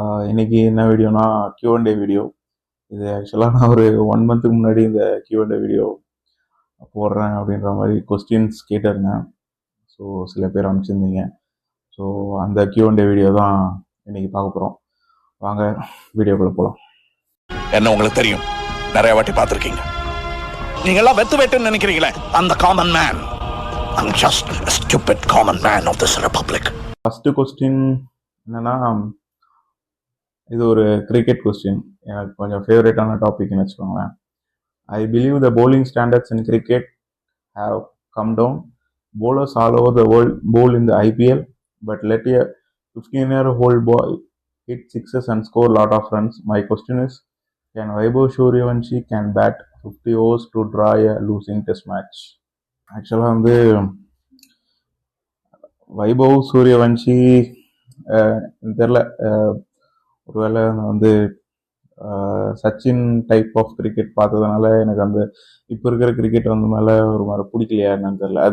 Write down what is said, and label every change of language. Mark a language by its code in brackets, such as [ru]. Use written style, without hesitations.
[ta] இன்னைக்கு என்ன வீடியோனா Q&A video. இது ஆக்சுவலாக நான் ஒரு 1 மந்த்துக்கு முன்னாடி இந்த Q&A வீடியோ போடுறேன் அப்படின்ற மாதிரி கொஸ்டின்ஸ் கேட்டிருந்தேன். ஸோ சில பேர் அனுப்பிச்சிருந்தீங்க. ஸோ அந்த Q&A வீடியோ தான் இன்னைக்கு பார்க்க போகிறோம். வாங்க வீடியோக்குள்ள போகலாம். என்ன உங்களுக்கு தெரியும், நிறைய வாட்டி பார்த்துருக்கீங்க. நீங்கெல்லாம் வெத்து வெட்டுன்னு நினைக்கிறீங்களே, அந்த common man. [en] I'm just a stupid common man of this republic. [ta] First question என்னன்னா, இது ஒரு கிரிக்கெட் கொஸ்டின். எனக்கு கொஞ்சம் ஃபேவரட்டான டாபிக்னு வச்சுக்கோங்களேன். [en] I believe the bowling standards in cricket have come down. Bowlers all over the world bowl in the IPL, but let a 15-year-old boy hit sixes and score a lot of runs. My question is, can Vaibhav Suryavanshi can bat 50 overs to draw a losing test match? [ta] ஆக்சுவலாக வந்து வைபவ் சூரியவன்ஷி தெரில, ஒருவேளை வந்து Sachin type of cricket பார்த்ததுனால எனக்கு அந்த இப்போ இருக்கிற கிரிக்கெட் வந்து மேலே ஒரு மாதிரி பிடிக்கலையா என்னன்னு தெரியல.